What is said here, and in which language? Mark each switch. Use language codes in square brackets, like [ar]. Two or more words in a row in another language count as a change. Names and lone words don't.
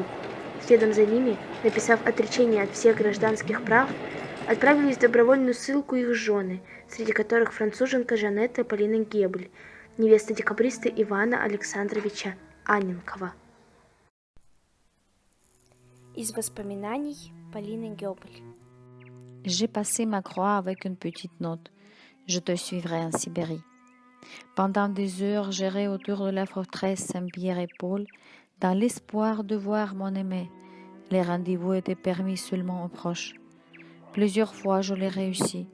[ru] Следом за ними, написав отречение от всех гражданских прав, отправились в добровольную ссылку их жены, среди которых француженка Жанетта Полина Гёбель, невеста декабриста Ивана Александровича Анненкова. Из воспоминаний Полины Гёбель. [fr] J'ai passé ma croix avec une petite note. Je te suivrai en Sibérie. Pendant des heures, j'errais autour de la forteresse Saint-Pierre-et-Paul dans l'espoir de voir mon aimé. Les rendez-vous étaient permis seulement aux proches. Plusieurs fois, je l'ai réussi.